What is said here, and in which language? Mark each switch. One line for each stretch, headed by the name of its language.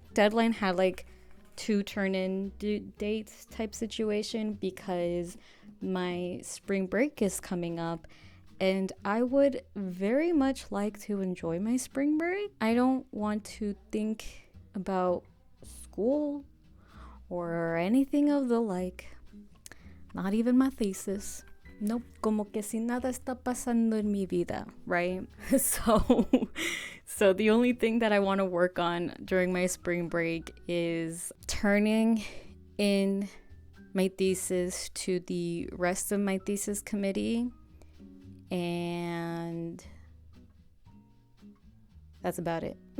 English: Deadline had like 2 turn-in dates type situation because my spring break is coming up, and I would very much like to enjoy my spring break. I don't want to think about school or anything of the like, not even my thesis. Nope,
Spanish: como que si nada está pasando en mi vida, right?
English: So the only thing that I want to work on during my spring break is turning in my thesis to the rest of my thesis committee, and that's about it.